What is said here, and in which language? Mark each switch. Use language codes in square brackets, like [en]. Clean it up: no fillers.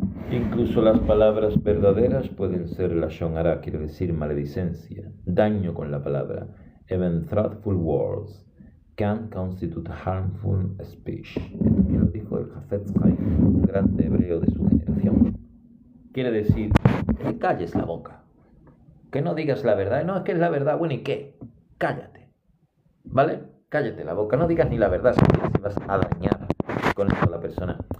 [es] Incluso las palabras verdaderas pueden ser lashon hara, quiere decir maledicencia, daño con la palabra. [en] Even truthful words can constitute harmful speech. [es] Que lo dijo el Hafetz Haim, un grande hebreo de su generación. Quiere decir que calles la boca, que no digas la verdad. No, es que es la verdad. Bueno, ¿y qué? Cállate, ¿vale? Cállate la boca, no digas ni la verdad si vas a dañar con esto a la persona.